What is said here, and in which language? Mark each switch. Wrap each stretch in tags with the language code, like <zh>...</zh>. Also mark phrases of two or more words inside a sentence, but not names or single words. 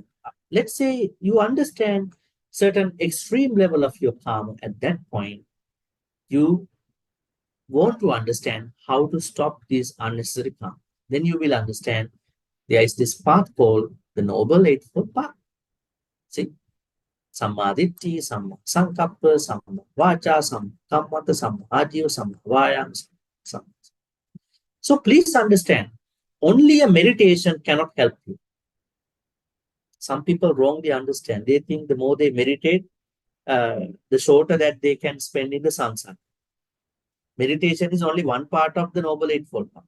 <en>Let's say you understand certain extreme level of your karma. At that point, you want to understand how to stop this unnecessary karma. Then you will understand there is this path called the Noble Eightfold Path. See?</en> <pi>Samma Ditti, Samma Sankappa, Samma Vacha, Samma Kammata, Samma Ajiva, Samma Vayam, Samma.</pi> <en>So please understand, only a meditation cannot help you. Some people wrongly understand. They think the more they meditate, the shorter that they can spend in the samsara. Meditation is only one part of the Noble Eightfold Path.</en>